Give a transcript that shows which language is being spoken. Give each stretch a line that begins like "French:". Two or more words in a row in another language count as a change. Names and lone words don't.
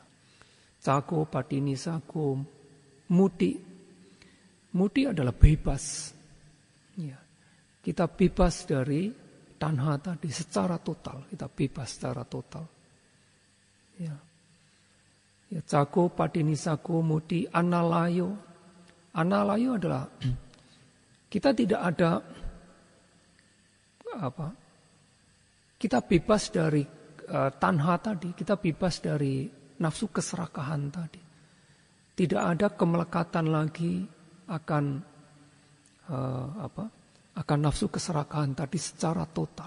Pali: Cago, patini sago, muti.
Indonesian: Muti adalah bebas. Ya. Kita bebas dari tanha tadi secara total. Kita bebas secara total. Ya. Ya,
Pali: cago, patini sago, muti, analayo.
Indonesian: Analayo adalah kita tidak ada kita bebas dari tanha tadi, kita bebas dari nafsu keserakahan tadi. Tidak ada kemelekatan lagi akan akan nafsu keserakahan tadi secara total.